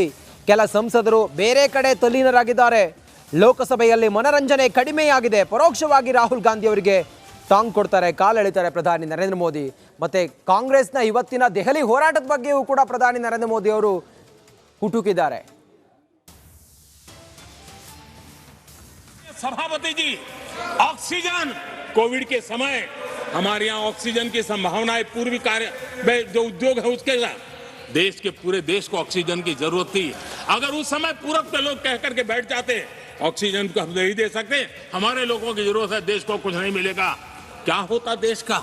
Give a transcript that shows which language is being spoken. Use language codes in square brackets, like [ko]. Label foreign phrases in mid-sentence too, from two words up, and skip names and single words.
[kn] ಕೆಲ ಸಂಸದರು ಬೇರೆ ಕಡೆ ತಲ್ಲೀನರಾಗಿದ್ದಾರೆ. ಲೋಕಸಭೆಯಲ್ಲಿ ಮನರಂಜನೆ ಕಡಿಮೆಯಾಗಿದೆ. ಪರೋಕ್ಷವಾಗಿ ರಾಹುಲ್ ಗಾಂಧಿ ಅವರಿಗೆ ಟಾಂಗ್ ಕೊಡ್ತಾರೆ, ಕಾಲೆಳಿತಾರೆ ಪ್ರಧಾನಿ ನರೇಂದ್ರ ಮೋದಿ. ಮತ್ತೆ ಕಾಂಗ್ರೆಸ್ನ ಇವತ್ತಿನ ದೆಹಲಿ ಹೋರಾಟದ ಬಗ್ಗೆಯೂ ಕೂಡ ಪ್ರಧಾನಿ ನರೇಂದ್ರ ಮೋದಿ ಅವರು ಕುಟುಕಿದ್ದಾರೆ. [hi] सभापति जी, ऑक्सीजन कोविड के समय हमारे यहाँ ऑक्सीजन की संभावनाएं पूर्वी कार्य जो उद्योग है उसके साथ देश के पूरे देश को ऑक्सीजन की जरूरत थी. अगर उस समय पूरब के लोग कह करके बैठ जाते ऑक्सीजन को हम नहीं दे सकते, हमारे लोगों की जरूरत है, देश को कुछ नहीं मिलेगा, क्या होता देश का?